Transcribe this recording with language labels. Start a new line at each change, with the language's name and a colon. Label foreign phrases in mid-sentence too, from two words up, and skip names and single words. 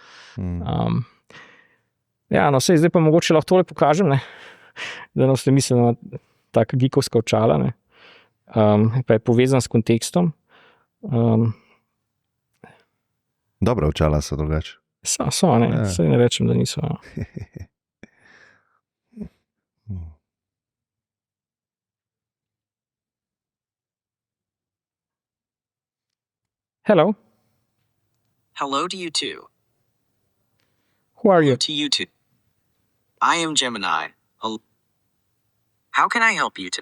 Slovenian: Zdaj pa mogoče lahko tole pokažem, da ne ste mislili na taka geekovska očala, pa je povezan s kontekstom. Dobra očala so drugače. So, saj ne rečem, da niso.
English: Hello. Hello to you too. Who are you? To you too. I am Gemini. How can I help you to?